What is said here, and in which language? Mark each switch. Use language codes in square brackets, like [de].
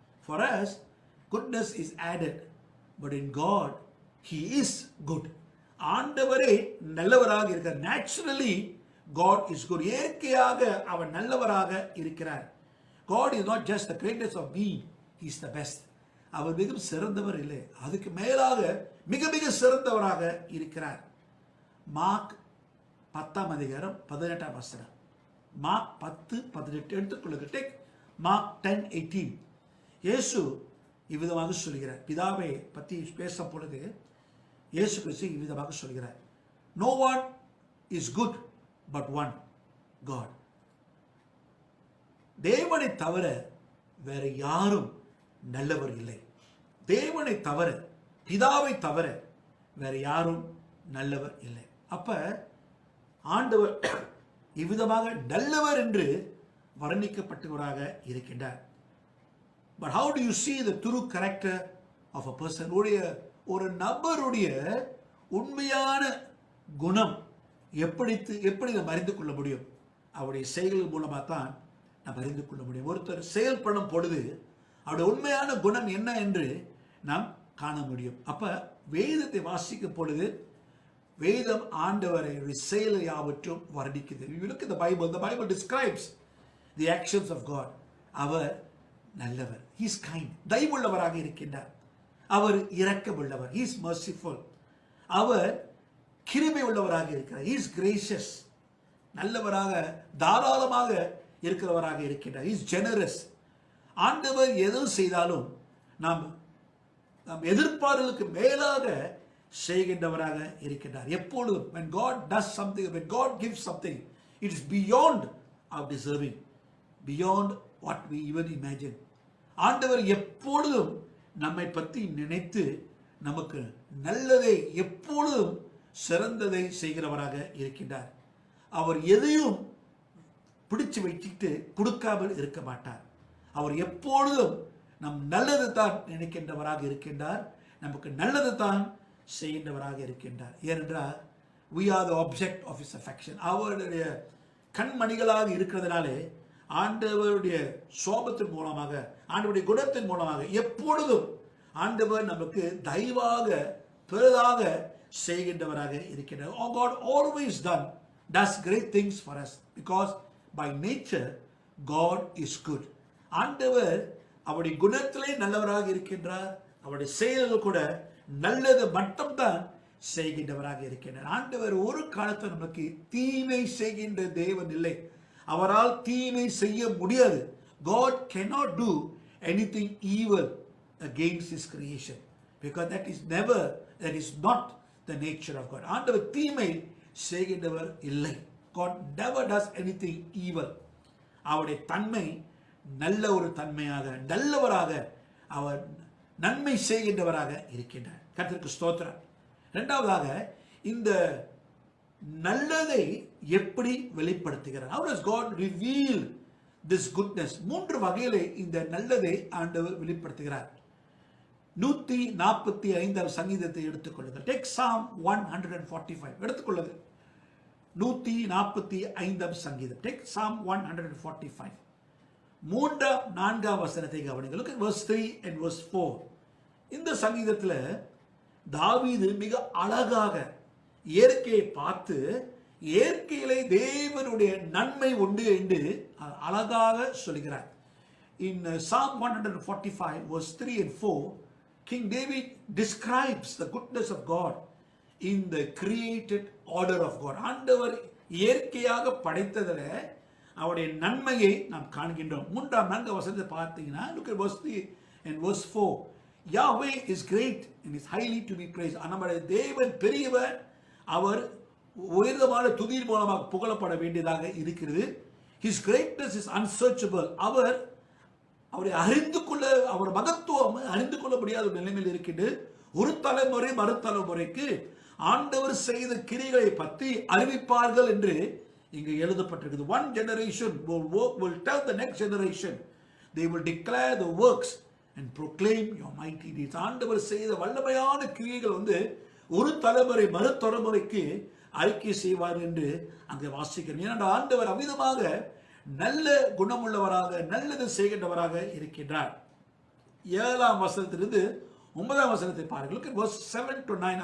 [en] For us, goodness is added, but in God, he is good. [ta] ஆண்டவரே நல்லவராக இருக்கிறார். [en] Naturally, God is good. [ta] இயற்கையாக அவர் நல்லவராக இருக்கிறார். [en] God is not just the greatness of me, he is the best. [ta] அவர் மிகவும் சிறந்தவர் இல்லை, அதுக்கு மேலாக மிக மிக சிறந்தவராக இருக்கிறார். மார்க் 10ஆம் அதிகாரம் 18ஆம் வசனம். மார்க் 10:18 எடுத்துக்கொள்ளுங்க. [en] Take Mark 10:18. [ta] இயேசு இவ்விதமாக சொல்கிறார். பிதாவை பற்றி பேசும் பொழுது இயேசு கிறிஸ்து இவ்விதமாக சொல்கிறார். [en] No one is good but one, God. [ta] தேவனை தவிர வேற யாரும் நல்லவர் இல்லை. தேவனை தவிர, பிதாவை தவிர வேற யாரும் நல்லவர் இல்லை. அப்ப ஆண்டவர் இவ்விதமாக நல்லவர் என்று வர்ணிக்கப்பட்டவராக இருக்கின்றார். [en] But how do you see the true character of a person? [ta] ஒரு நபருடைய உண்மையான குணம் எப்படி நாம் அறிந்து கொள்ள முடியும்? அவருடைய செயல்கள் மூலமாக தான் நாம் அறிந்து கொள்ள முடியும். ஒருத்தர் செயல்படும் பொழுது அவருடைய உண்மையான குணம் என்ன என்று நாம் காண முடியும். அப்ப வேதத்தை வாசிக்கும் பொழுது வேதம் ஆண்டவரை செயல் யாவற்றும் வர்ணிக்குது. [en] If you look at the Bible describes the actions of God. [ta] அவர் நல்லவர். [en] He is kind. [ta] தயவுள்ளவராக இருக்கின்றார். அவர் இரக்கமுள்ளவர். [en] He is merciful. [ta] அவர் கிருபை உள்ளவராக இருக்கிறார். [en] He is gracious. [ta] நல்லவராக தாராளமாக இருக்கிறவராக இருக்கின்றார். [en] He is generous. [ta] ஆண்டவர் எது செய்தாலும் நாம் எதிர்பார்ப்புக்கு மேலாக செய்கின்றவராக இருக்கின்றார். [en] எப்பொழுதும் when God does something, when God gives something, it is beyond our deserving, beyond what we even imagine. [ta] ஆண்டவர் எப்பொழுதும் நம்மை பற்றி நினைத்து நமக்கு நல்லதை எப்பொழுதும் சிறந்ததை செய்கிறவராக இருக்கின்றார். அவர் எதையும் பிடிச்சு வைத்துட்டு கொடுக்காமல் இருக்க மாட்டார். அவர் எப்பொழுதும் நம் நல்லது தான் நினைக்கின்றவராக இருக்கின்றார். நமக்கு நல்லது தான் செய்கின்றவராக இருக்கின்றார். [en] ஏனென்றால் we are the object of his affection. [ta] அவருடைய கண்மணிகளாக இருக்கிறதுனாலே ஆண்டவருடைய சோபத்தின் மூலமாக, ஆண்டவருடைய குணத்தின் மூலமாக எப்பொழுதும் ஆண்டவர் நமக்கு தயவாக பெரிதாக செய்கின்றவராக இருக்கின்றார். [en] Oh, God always does great things for us because by nature God is good. [ta] ஆண்டவர் அவருடைய குணத்திலே நல்லவராக இருக்கின்றார். அவருடைய செயல்கள் கூட நல்லது மட்டும்தான் செய்கின்றவராக இருக்கின்றார். ஆண்டவர் ஒரு காலத்தில் நமக்கு தீமை செய்கின்ற தேவன் இல்லை. அவரால் தீமை செய்ய முடியாது. [en] God cannot do anything evil against his creation because that is not the nature of God. [ta] ஆண்டவர் தீமை செய்கின்றவர் இல்லை. [en] God never does anything evil. [ta] அவருடைய தன்மை நல்ல ஒரு தன்மையாக, நல்லவராக, அவர் நன்மை செய்கின்றவராக இருக்கின்றார். கர்த்தருக்கு ஸ்தோத்திரம். இரண்டாவதாக, இந்த நல்லதை எப்படி வெளிப்படுத்துகிறார்? [en] How does God reveal this goodness? [ta] மூன்று வகையிலே இந்த நல்லதை ஆண்டவர் வெளிப்படுத்துகிறார். 145 சங்கீதத்தை எடுத்துக்கொள்ளுங்கள். [en] Take Psalm 145 எடுத்துக்கொள்ளுங்கள். 145 சங்கீதம். Take Psalm 145. [ta] 3-4 வசனத்தை கவனிங்கள். [en] Look at verse 3 and verse 4. [ta] இந்த சங்கீதத்தில் தாவீது மிக அழகாக இயற்கையை பார்த்து இயற்கையிலே தேவனுடைய நன்மை உண்டு என்று அழகாக சொல்கிறார். [en] In Psalm 145 verse 3 and 4, King David describes the goodness of God in the created order of God. [ta] ஆண்டவர் இயற்கையாக படைத்ததில் அவருடைய நன்மையை நாம் காண்கின்றோம். 3-4 வசனத்தை பார்த்தீங்கன்னா, [en] look at verse 3 and verse 4. Yahweh is great and is highly to be praised. [ta] நம்முடைய தேவன் பெரியவர், அவர் உயர்தமான துதியின் மூலமாக புகழப்பட வேண்டியதாக இருக்கிறது. [en] His greatness is unsearchable. [ta] அவரை அறிந்து கொள்ள, அவர் மகத்துவம் அறிந்து கொள்ள முடியாத ஒரு நிலைமையில் இருக்கின்றது. ஒரு தலைமுறை மறுதலைமுறைக்கு ஆண்டவர் செய்த கிரியைகளை பற்றி அறிவிப்பார்கள் என்று இங்கு எழுதப்பட்டிருக்கிறது. [en] One generation will tell the next generation. They will declare the works and proclaim your mighty deeds. [ta] ஆண்டவர் செய்த வல்லமையான கிரியைகள் ஒரு தலைமுறை மறு தலைமுறைக்கு அறிக்கை செய்வார் என்று அங்கே வாசிக்கிறோம். ஏனென்றால் ஆண்டவர் அமிதமாக நல்ல குணமுள்ளவராக நல்லது செய்கின்றவராக இருக்கின்றார். 7ஆம் வசனத்திலிருந்து 9ஆம் வசனத்தை பாருங்கள். [en] verse 7 to 9.